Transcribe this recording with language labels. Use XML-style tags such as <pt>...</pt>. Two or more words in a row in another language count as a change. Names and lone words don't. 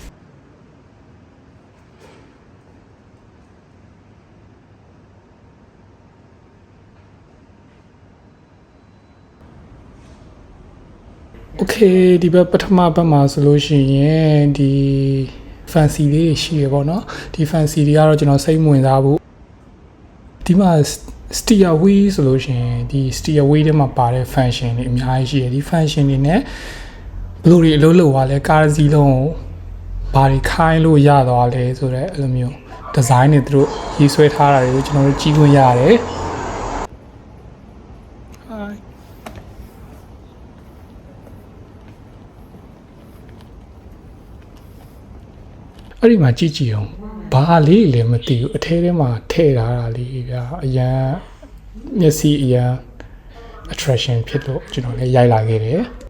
<my>โอเคဒီဘက်ပထမဘက်မှာဆိုလို့ရှိရင်ဒီ fancy လေးတွေရှိရပေါ့နော်ဒီ fancy တွေ ကတော့ကျွန်တော်စိတ်ဝင်စားဖို့ဒီမှာ</my> <en>steer wheel</en> <my>ဆိုလို့ရှိရင်ဒီ</my> <en>steer wheel</en> <my>ထဲမှာပါတဲ့ function တွေအများကြီးရှိတယ်ဒီ function တွေနဲ့ဘယ်လိုတွေအလုပ်လုပ်သွားလဲကားတစ်စီးလုံးကိုဘာတွေခိုင်းလို့ရသွားလဲဆိုတော့အဲ့လိုမျိုး design တွေသူတို့ရေးဆွဲထားတာတွေကိုကျွန်တော်တို့ကြည့်ခွင့်ရတယ် Hiအဲ့ဒီမှာကြည့်အောင်ဘာလေးလည်းမသိဘူးအထဲထဲမှာထည့်ထားတာလေးဗျာအရန်မျက်စိအရန် attraction ဖြစ်လို့ကျွန်တော်လည်းရိုက်လာခဲ့တယ်</my>